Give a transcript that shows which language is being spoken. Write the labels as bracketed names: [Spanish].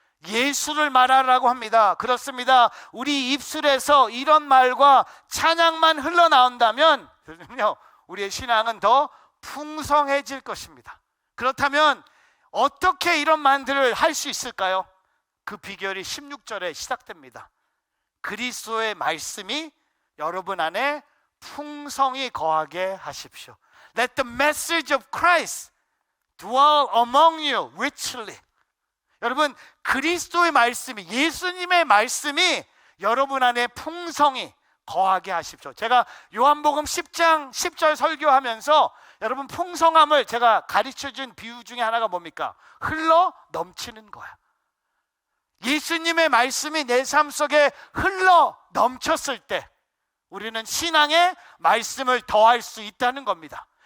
[Korean] 예수를 말하라고 합니다. 그렇습니다. 우리 입술에서 이런 말과 찬양만 흘러나온다면 우리의 신앙은 더 풍성해질 것입니다. 그렇다면 어떻게 이런 말들을 할 수 있을까요? 그 비결이 16절에 시작됩니다. 그리스도의 말씀이 여러분 안에 풍성히 거하게 하십시오. [English] Let the message of Christ dwell among you richly. [Korean] 여러분, 그리스도의 말씀이, 예수님의 말씀이 여러분 안에 풍성히 거하게 하십시오. 제가 요한복음 10장 10절 설교하면서 여러분 풍성함을 제가 가르쳐준 비유 중에 하나가 뭡니까? 흘러 넘치는 거야. 예수님의 말씀이 내 삶 속에 흘러 넘쳤을 때 우리는 신앙의 말씀을 더할 수 있다는 겁니다.